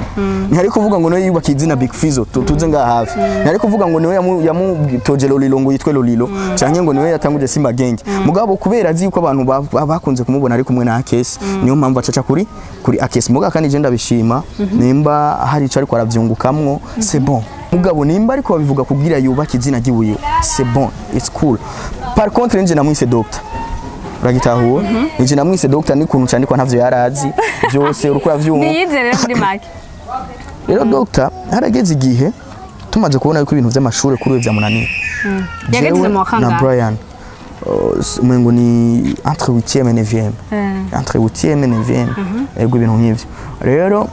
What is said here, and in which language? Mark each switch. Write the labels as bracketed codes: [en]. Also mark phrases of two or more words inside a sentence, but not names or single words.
[rn] Ni ari kuvuga ngo niwe yubakiye izina Big Fizzo tuze nga hafi. Ni ari kuvuga ngo niwe yamutoje Lolilo ngo yitwe Lolilo cyangwa ngo niwe yatanguje Simba Gang. Mugabo kubera azi yuko abantu bakunze kumubona ari kumwe na Akesi niyo mpamvu acaca kuri Akesi. Muga kandi je ndabishima nimba hari ico ariko aravyungukamwo [fr] c'est bon. [rn] Mugabo nimba ariko babivuga kugira yubaka izina giwiwe [fr] c'est bon, [en] it's cool. [fr] Par contre [rn] nje namwise doctor uragitahuwe nje namwise doctor ni kuntu cyane ko ntavyo yarazi byose uruko yavyumva niyizere muri make. Rero doctor harageze igihe tumaze kubona yuko ibintu by'amashure kuri we byamunaniye. Yageze mu kanga na Brian mwengo ni [fr] entre 8e et 9e entre 8e et 9e [rn] ego ibintu nk'ivyo rero